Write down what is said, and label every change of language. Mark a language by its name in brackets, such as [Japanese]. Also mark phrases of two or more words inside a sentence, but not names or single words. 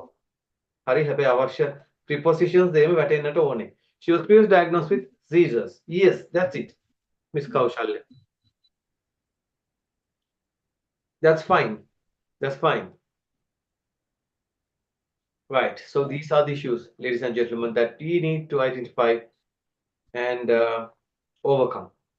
[Sinhala] හරි හැබැයි අවශ්‍ය prepositions දෙම වැටෙන්නට ඕනේ. [English] She was previously diagnosed with seizures. Yes, that's it. Miss Kaushalya. That's fine. That's fine. Right. So these are the issues, ladies and gentlemen, that we need to identify and overcome.